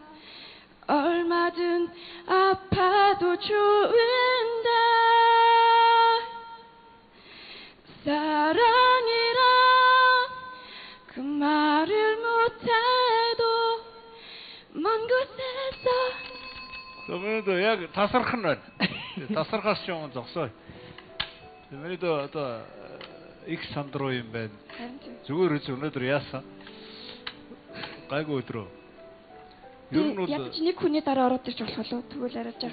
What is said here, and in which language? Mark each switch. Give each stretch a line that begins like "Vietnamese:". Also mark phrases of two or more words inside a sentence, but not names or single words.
Korean: 얼마든 아파도 좋은데 사랑이란 그 말을 못해도 먼 곳에서
Mongolian: Өмнөд яг тасарх нь байна. Тасархаас ч юм зогсоо. Өмнөд одоо их сандруу юм байна. Зүгээр үз өнөөдөр яасан? Гайгүй өдрөө. Ер нь бол яг ч нэг хүний дараа ороод ирж болох болов тэгвэл арай жаахан.